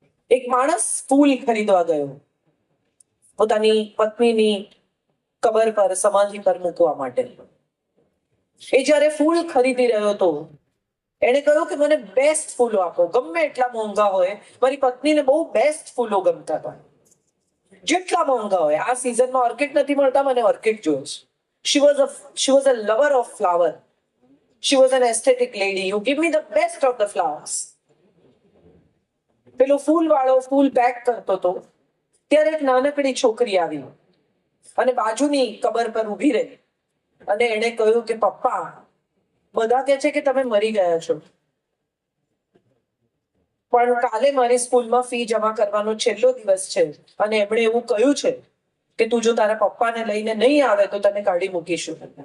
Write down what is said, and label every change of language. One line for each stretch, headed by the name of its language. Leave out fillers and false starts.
Gujarati: એક માણસ ફૂલ ખરીદવા ગયો પોતાની પત્નીની કબર પર, સમાધિ પર મૂકવા માટે. એ જયારે ફૂલ ખરીદી રહ્યો હતો, એને કહ્યું કે મને બેસ્ટ ફૂલો આપો, ગમે એટલા મોંઘા હોય. મારી પત્નીને બહુ બેસ્ટ ફૂલો ગમતા હતા, જેટલા મોંઘા હોય. આ સિઝનમાં ઓર્કિડ નથી મળતા, મને ઓર્કિડ જોઈએ છે.
English: She was a lover of flower. She was an aesthetic lady. You give me the best of the flowers.
Gujarati: પેલો ફૂલ વાળો ફૂલ પેક કરતો હતો ત્યારે એક નાનકડી છોકરી આવી અને બાજુની કબર પર ઊભી રહી અને એને કહ્યું કે પપ્પા, બધા કહે છે કે તમે મરી ગયા છો, પણ કાલે મારી સ્કૂલમાં ફી જમા કરવાનો છેલ્લો દિવસ છે અને એમણે એવું કહ્યું છે કે તું જો તારા પપ્પાને લઈને નહીં આવે તો તને કાઢી મૂકીશું.